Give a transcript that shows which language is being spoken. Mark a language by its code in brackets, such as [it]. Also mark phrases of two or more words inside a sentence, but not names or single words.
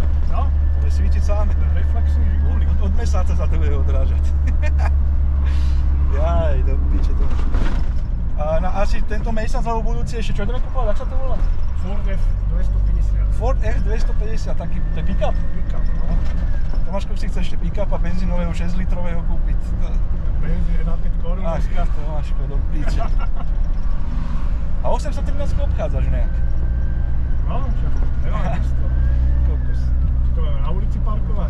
[sk] No? To bude svítiť sám. Reflexný žigulík. Od mesáca sa to bude odrážať. Jaj, do piče to. A asi tento mesiac alebo budúci ešte čo ideme kupovať, ak sa to volá? Ford F250. Ford F250, taký, to je pick-up? Pick-up, no. Tomáško si chce ešte pick-up a benzínového 6 litrového kúpiť. Benzín na 5 korún. Ach, Tomáško, do piče. A 813 obchádzaš nejak? No, čo? Nemám isto. Kokos. Či to máme na ulici parkovať?